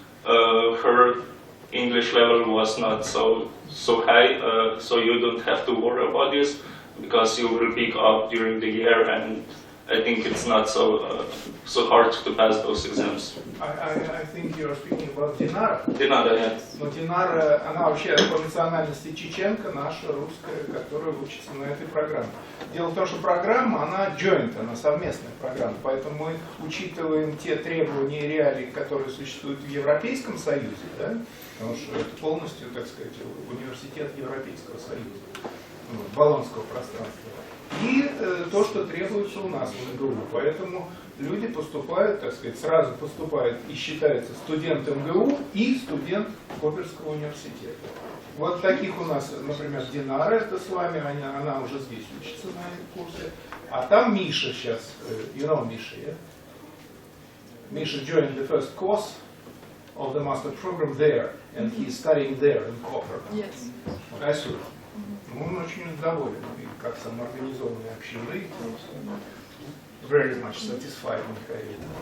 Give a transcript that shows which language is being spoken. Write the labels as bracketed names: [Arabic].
[English] Her English level was not so high, so you don't have to worry about this, because you will pick up during the year, and I think it's not so hard to pass those exams. I think you are speaking about Dinara. Dinara, yeah. [Russian] Но Динара, она вообще по национальности чеченка, наша русская, которая учится на этой программе. Дело в том, что программа, она joint, она совместная программа, поэтому мы учитываем те требования и реалии, которые существуют в Европейском Союзе, да? Потому что это полностью, так сказать, университет Европейского Союза, Болонского пространства. И то, что требуется у нас в МГУ. Поэтому люди поступают, так сказать, сразу поступают и считаются студентом МГУ и студент Копельского университета. Вот таких у нас, например, Динара, это с вами, она уже здесь учится на этом курсе. А там Миша сейчас, [English] you know Misha, yeah? Misha joined the first course of the master program there, and he's studying there in Koper. Yes. [Russian] Отсюда. Он очень доволен, и как самоорганизованный общины, [English] very much satisfied in career.